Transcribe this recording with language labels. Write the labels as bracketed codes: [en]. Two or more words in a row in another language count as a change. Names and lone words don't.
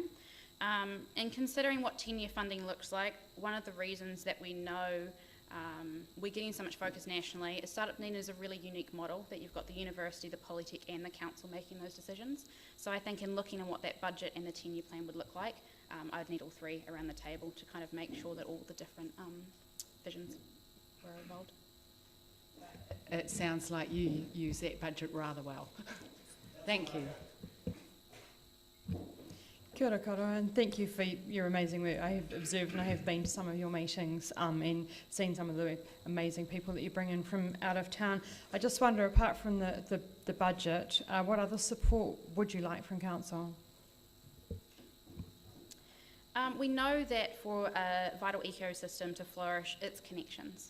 [en] And considering what 10-year funding looks like, one of the reasons that we know we're getting so much focus nationally is Startup Dunedin is a really unique model that you've got the university, the Polytech and the council making those decisions. So I think in looking at what that budget and the 10-year plan would look like, I'd need all three around the table to kind of make sure that all the different visions were involved. It sounds like you use that budget rather well. Thank you. [mi] Kia ora koutou, [en] and thank you for your amazing work. I have observed and I have been to some of your meetings and seen some of the amazing people that you bring in from out of town. I just wonder, apart from the budget, what other support would you like from council? We know that for a vital ecosystem to flourish, it's connections.